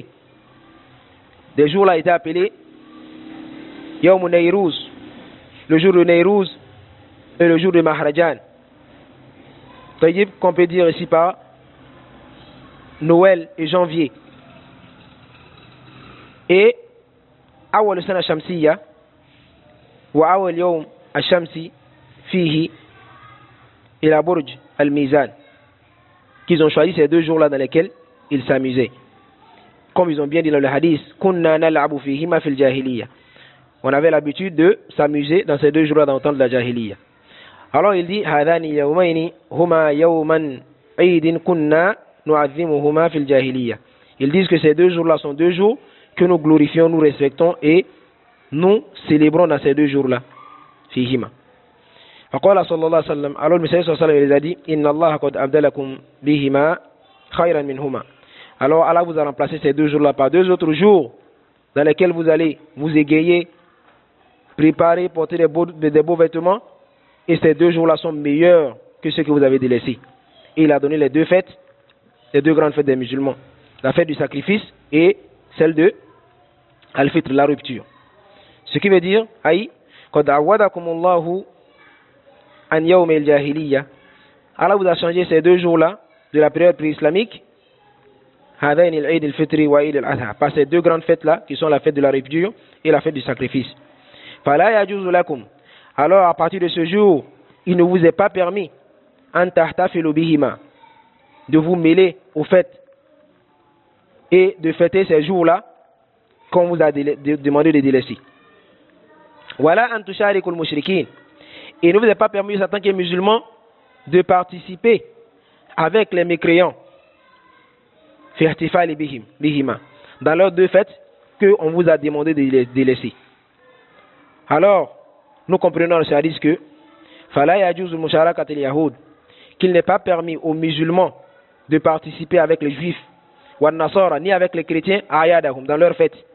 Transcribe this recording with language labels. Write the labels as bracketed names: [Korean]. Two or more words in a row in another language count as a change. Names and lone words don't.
[French] Des jours là étaient appelés Yawm Nayrouz, le jour de Nayrouz et le jour de Mahrajan. Tayyib, qu'on peut dire ici par Noël et janvier. [Arabic] Et أول سنة شمسية وأول يوم الشمسي فيه إلى برج الميزان. [French] qu'ils ont choisi ces 2 jours-là dans lesquels ils s'amusaient. Comme ils ont bien dit dans le hadith, [Arabic] كنا نلعب فيهما في الجاهلية. [French] On avait l'habitude de s'amuser dans ces 2 jours-là dans le temps de la jahiliya. Alors il dit, [Arabic] هذان يومين هما يوما عيد كنا نعظمهما في الجاهلية. [French] Ils disent que ces 2 jours-là sont 2 jours que nous glorifions, nous respectons et nous célébrons dans ces 2 jours-là. [Arabic] فيهما. فقال صلى الله عليه وسلم, [French] alors le Messie [Arabic] صلى الله عليه وسلم, [French] il a dit, [Arabic] إن الله قد أبدلكم بهما خيرا منهما. [French] Alors Allah vous a remplacé ces 2 jours-là par 2 autres jours dans lesquels vous allez vous égayer, préparer, porter des beaux vêtements, et ces 2 jours-là sont meilleurs que ceux que vous avez délaissés. Et il a donné les 2 fêtes, les 2 grandes fêtes des musulmans, la fête du sacrifice et celle de Al-Fitr, la rupture. Ce qui veut dire, aïe, [Arabic] قد عوضكم الله عن يوم الجاهلية. [French] Allah vous a changé ces 2 jours-là de la période pré-islamique, [Arabic] هذين العيد الفطر وعيد الأضحى, [French] par ces 2 grandes fêtes-là qui sont la fête de la rupture et la fête du sacrifice. [Arabic] فلا يجوز لكم. [French] Alors à partir de ce jour, il ne vous est pas permis [Arabic] أن تحتفلوا بهما, [French] de vous mêler aux fêtes et de fêter ces jours-là qu'on vous a demandé de délaisser. [Arabic] ولا أن تشاركوا المشركين. [French] Il ne vous est pas permis, en tant que musulman, de participer avec les mécréants dans leurs 2 fêtes qu'on vous a demandé de délaisser. Alors, nous comprenons dans ce hadith que qu'il n'est pas permis aux musulmans de participer avec les juifs ni avec les chrétiens dans leurs fêtes.